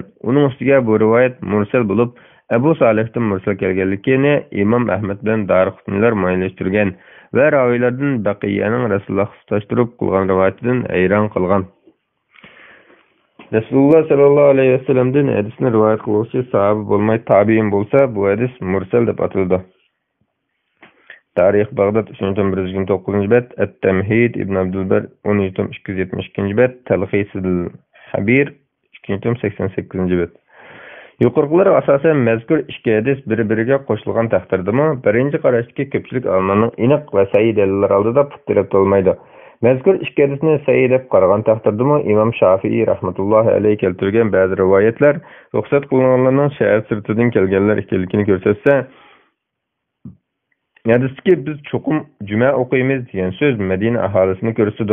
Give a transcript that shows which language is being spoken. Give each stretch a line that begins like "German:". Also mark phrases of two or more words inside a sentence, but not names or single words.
Uzbek: Uning ustiga bu rivoyat mursal bo'lib, Abu Salihdan mursal kelganligini Imom Ahmad bilan Darqutnilar muayyanlashtirgan va raviylardan Baqiyaning Rasululloh tutashtirib qilgan rivoyatidan hayron qilgan. Rasululloh
Arabic: صلى الله عليه
Uzbek: vasallamdan hadisni rivoyat qiluvchi sahoba bo'lmay tabiin bo'lsa, bu hadis mursal deb ataladi. Tarix Bag'dod 3-129-bet, At-Tamhid Ibn Abdulbar 10-272-bet, Talxisul Habir 2-88-bet. Yuqorqilar asosan mazkur ikki hadis bir-biriga qo'shilgan taqdirdami, birinchi qarashdagi ko'pchilik olimlarning aniq va sahih dalillar oldida putirib bo'lmaydi. Mazkur ikki hadisni sahih deb qaragan taqdirdami, Imom Shafiiy
Arabic: رحمة الله عليه
Uzbek: keltirgan ba'zi rivoyatlar ruxsat qilinganlarning shahar sirtidan kelganlar ekanligini ko'rsatsa, hadisdagi biz cho'qim juma o'qiymiz degan so'z Madina aholisini ko'rsatdi.